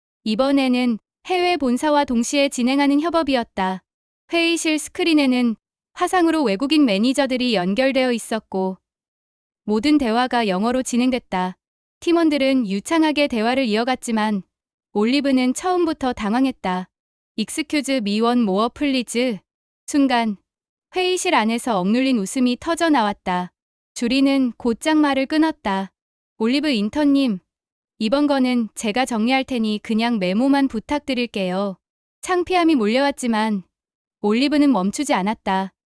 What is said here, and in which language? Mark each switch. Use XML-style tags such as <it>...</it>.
<ko>이번에는 해외 본사와 동시에 진행하는 협업이었다. 회의실 스크린에는 화상으로 외국인 매니저들이 연결되어 있었고 모든 대화가 영어로 진행됐다. 팀원들은 유창하게 대화를 이어갔지만 올리브는 처음부터 당황했다.</ko> <en>Excuse me one more please.</en> <ko>순간 회의실 안에서 억눌린 웃음이 터져 나왔다. 주리는 곧장 말을 끊었다. 올리브 인턴님, 이번 거는 제가 정리할 테니 그냥 메모만 부탁드릴게요. 창피함이 몰려왔지만 올리브는 멈추지 않았다.</ko>